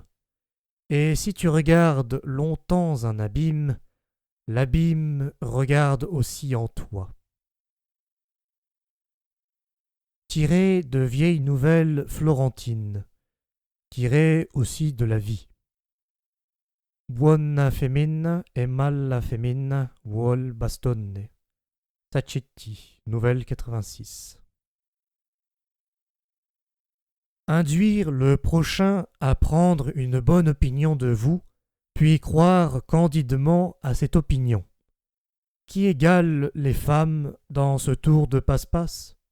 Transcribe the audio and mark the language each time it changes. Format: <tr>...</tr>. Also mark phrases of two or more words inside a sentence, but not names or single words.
<fr>Et si tu regardes longtemps un abîme, l'abîme regarde aussi en toi. Tiré de vieilles nouvelles florentines, tiré aussi de la vie.</fr> <it>Buona femmina e mala femmina vuol bastone.</it> <fr>Sacchetti, nouvelle 86. Induire le prochain à prendre une bonne opinion de vous, puis croire candidement à cette opinion. Qui égale les femmes dans ce tour de passe-passe?</fr>